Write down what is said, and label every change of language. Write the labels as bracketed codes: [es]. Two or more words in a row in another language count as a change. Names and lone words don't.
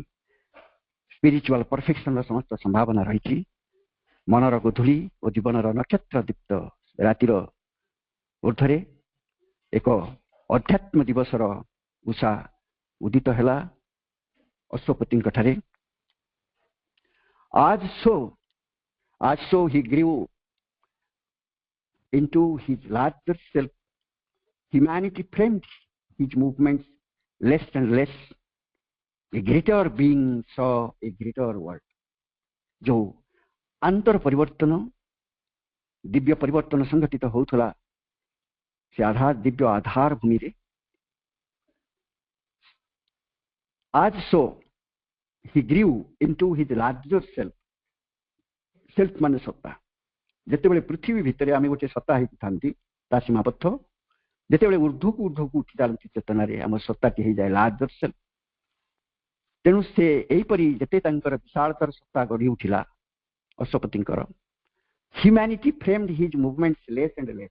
[en] spiritual perfection [or] ସମସ୍ତ ସମ୍ଭାବନା ରହିଛି। ମନର ଗୋଧୂଳି ଓ ଜୀବନର ନକ୍ଷତ୍ର ଦୀପ୍ତ ରାତିର ଊର୍ଦ୍ଧ୍ୱରେ ଏକ ଅଧ୍ୟାତ୍ମ ଦିବସର ଉଷା ଉଦିତ ହେଲା ଅଶ୍ୱପତିଙ୍କ ଠାରେ। [en] As so he grew into his larger self. Humanity framed his movements less and less. A greater being saw a greater world. [or] ଯୋ ଅନ୍ତର ପରିବର୍ତ୍ତନ, ଦିବ୍ୟ ପରିବର୍ତ୍ତନ ସଂଘଟିତ ହେଉଥିଲା ସେ ଆଧାର ଦିବ୍ୟ ଆଧାର ଭୂମି ରେ। As so he grew into his larger self. ସେଲ୍ଫ ମାନେ ସତ୍ତା। ଯେତେବେଳେ ପୃଥିବୀ ଭିତରେ ଆମେ ଗୋଟେ ସତ୍ତା ହେଇଥାନ୍ତି ତା ସୀମାବଦ୍ଧ, ଯେତେବେଳେ ଊର୍ଦ୍ଧ୍ୱକୁ ଉଠି ଚାଲନ୍ତି ଚେତନାରେ ଆମ ସତ୍ତାଟି ହେଇଯାଏ [en] larger self. [or] ତେଣୁ ସେ ଏହିପରି ଯେତେ ତାଙ୍କର ବିଶାଳତର ସତ୍ତା ଗଢ଼ି ଉଠିଲା ଅଶ୍ୱପତିଙ୍କର, [en] Humanity framed his movements less and less.